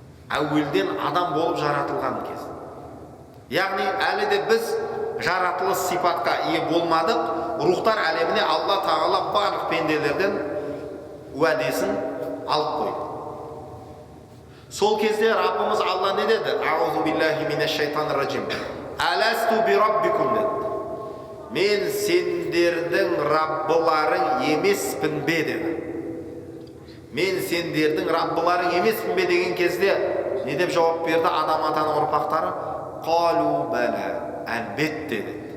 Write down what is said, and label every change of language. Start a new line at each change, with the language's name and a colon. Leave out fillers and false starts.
Kazakh: Әуелден адам болып жаратылған кез. Яғни әлі де біз жаратылыс сипатқа ие болмадық. Рухтар әлеміне Алла тағала барлық пенделерден уәдесін алып қойды. Сол кезде Раббымыз Алла не деді?
Arabic: Аузу биллахи минаш шайтанир раджим. Аласту би раббикум
Kazakh: деді. Мен сендердің Раббыларың емеспін бе деді. Мен сендердің Раббыларың емеспін бе деген кезде не деп жауап берді адам атаның ұрпақтары?
Arabic: Қалу бәлә,
Kazakh: әлбетте деді.